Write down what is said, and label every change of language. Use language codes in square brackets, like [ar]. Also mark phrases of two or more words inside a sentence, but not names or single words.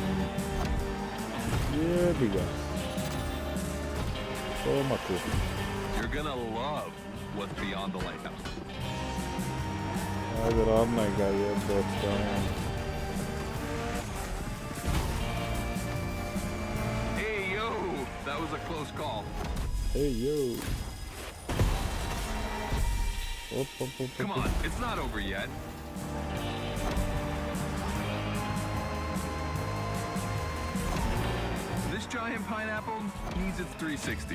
[hr] Jebi ga. Toma tu. [en] You're gonna love what's beyond the lighthouse. [hr] Ajde, ravnaj ga jebote. [en] Hey, yo! That was a close call. Hey yo. Op, op, op, Come op. on, it's not over yet. This giant pineapple needs its 360.